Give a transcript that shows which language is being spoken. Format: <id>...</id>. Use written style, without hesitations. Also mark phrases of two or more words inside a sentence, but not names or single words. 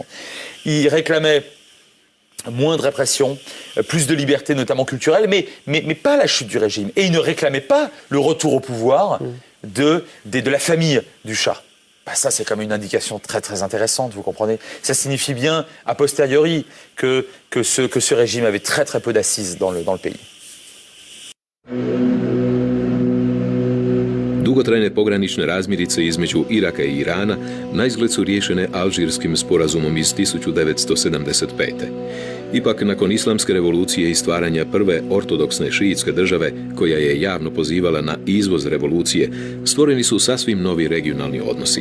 <fr>Ils réclamaient moins de répression, plus de liberté, notamment culturelle, mais pas la chute du régime. Et ils ne réclamaient pas le retour au pouvoir de la famille du Shah. Ça, c'est comme une indication très très intéressante, vous comprenez? Ça signifie bien,</fr> <la>a posteriori,</la> <fr>que ce régime avait très très peu d'assises dans le pays.</fr> <hr>Dugotrajne pogranične razmirice između Iraka i Irana naizgled su riješene Alžirskim sporazumom iz 1975. Ipak, nakon islamske revolucije i stvaranja prve ortodoksne šiitske države, koja je javno pozivala na izvoz revolucije, stvoreni su sasvim novi regionalni odnosi.</hr>